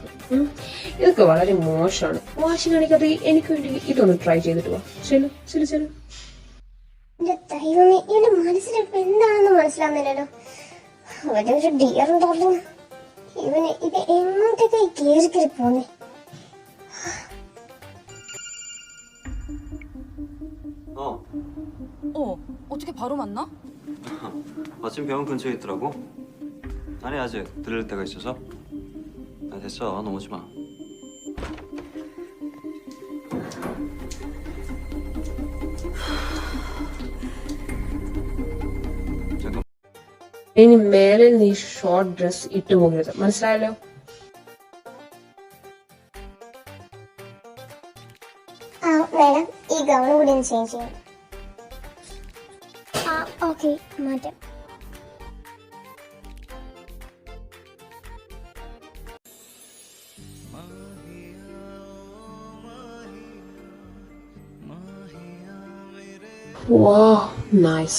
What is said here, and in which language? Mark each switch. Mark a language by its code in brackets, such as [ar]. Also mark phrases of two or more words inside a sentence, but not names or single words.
[ml] ഇതൊക്കെ വളരെ മോശമാണ്. വാശി കാണിക്കാതെ എനിക്ക് വേണ്ടി ഇതൊന്ന് ട്രൈ ചെയ്തിട്ട് വാ. ചെല്ലു. എന്റെ ദൈവമേ, എന്റെ മനസ്സിലിപ്പോ എന്താണെന്ന് മനസ്സിലാവുന്നില്ലല്ലോ. [en] അവനൊരു dear darling. [ml] ഇവന് ഇത് എങ്ങോട്ടേക്കായി കയറി കയറി പോന്നേ. [ko] 어떻게 바로 만나? 마침 병원 근처에 있더라고. 아니 아직 들를 데가 있어서. 아 됐어, 너 오지 마. 잠깐. [ml] ഇനി മേലിൽ നീ [en] short dress [ml] ഇട്ടു പോകരുത്, മനസ്സിലായല്ലോ? മേഡം, ഈ ഗൗൺ കൂടി ഒന്ന് ചേഞ്ച് ചെയ്യണം. ഓക്കെ, മാറ്റാം. വാ, നൈസ്.